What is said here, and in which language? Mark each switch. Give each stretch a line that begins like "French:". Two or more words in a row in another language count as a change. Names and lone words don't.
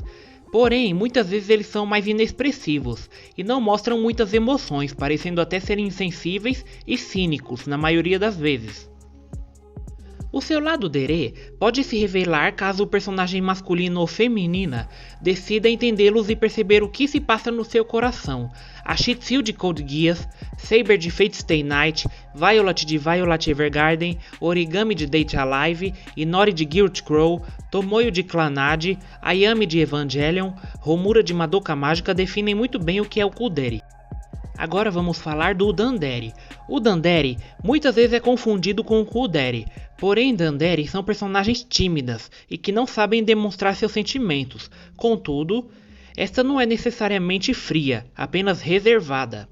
Portuguese: Porém, muitas vezes eles são mais inexpressivos e não mostram muitas emoções, parecendo até serem insensíveis e cínicos na maioria das vezes. O seu lado derê pode se revelar caso o personagem masculino ou feminina decida entendê-los e perceber o que se passa no seu coração. A Shih Tzu de Code Geass, Saber de Fate Stay Night, Violet de Violet Evergarden, Origami de Date Alive, Inori de Guild Crow, Tomoyo de Clannad, Ayami de Evangelion, Homura de Madoka Mágica definem muito bem o que é o Kudere. Agora vamos falar do Dandere. O Dandere muitas vezes é confundido com o Kudere, porém Dandere são personagens tímidas e que não sabem demonstrar seus sentimentos. Contudo, esta não é necessariamente fria, apenas reservada.